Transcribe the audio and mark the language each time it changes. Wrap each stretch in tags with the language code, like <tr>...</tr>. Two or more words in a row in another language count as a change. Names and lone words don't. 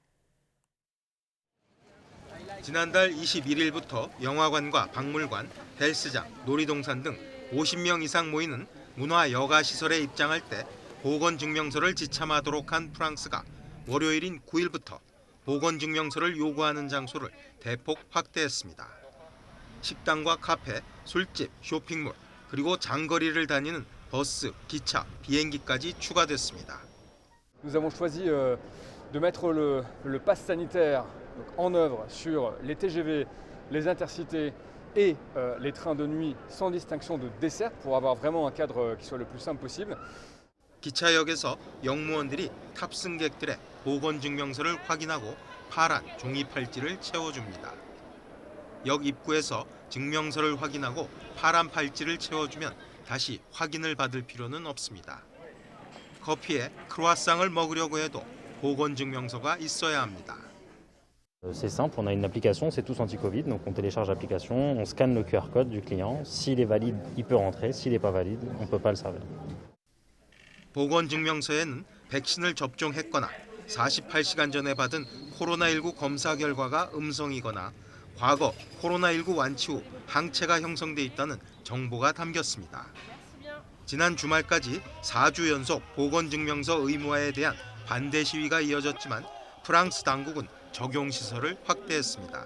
<ko>지난달 21일부터 영화관과 박물관, 헬스장, 놀이동산 등 50명 이상 모이는 문화 여가 시설에 입장할 때 보건증명서를 지참하도록 한 프랑스가 월요일인 9일부터 보건증명서를 요구하는 장소를 대폭 확대했습니다. 식당과 카페, 술집, 쇼핑몰, 그리고 장거리를 다니는 버스, 기차, 비행기까지 추가됐습니다.</ko> <fr>Nous avons choisi de mettre le pass sanitaire en œuvre sur les TGV, les intercités et les trains de nuit sans distinction de dessert pour avoir vraiment un cadre qui soit le plus simple possible.</fr> <ko>기차역에서 영무원들이 탑승객들의 보건증명서를 확인하고 파란 종이 팔찌를 채워줍니다. 역 입구에서 증명서를 확인하고 파란 팔찌를 채워주면 다시 확인을 받을 필요는 없습니다. 커피에 크루아상을 먹으려고 해도 보건증명서가 있어야 합니다.</ko> <fr>C'est simple, on a une application, c'est tous anti-Covid, donc on télécharge l'application, on scanne le QR code du client. S'il est valide, il peut rentrer. S'il n'est pas valide, on ne peut pas le servir.</fr> <ko>보건증명서에는 백신을 접종했거나 48시간 전에 받은 코로나19 검사 결과가 음성이거나 과거 코로나19 완치 후 항체가 형성돼 있다는 정보가 담겼습니다. 지난 주말까지 4주 연속 보건증명서 의무화에 대한 반대 시위가 이어졌지만 프랑스 당국은 적용 시설을 확대했습니다.</ko>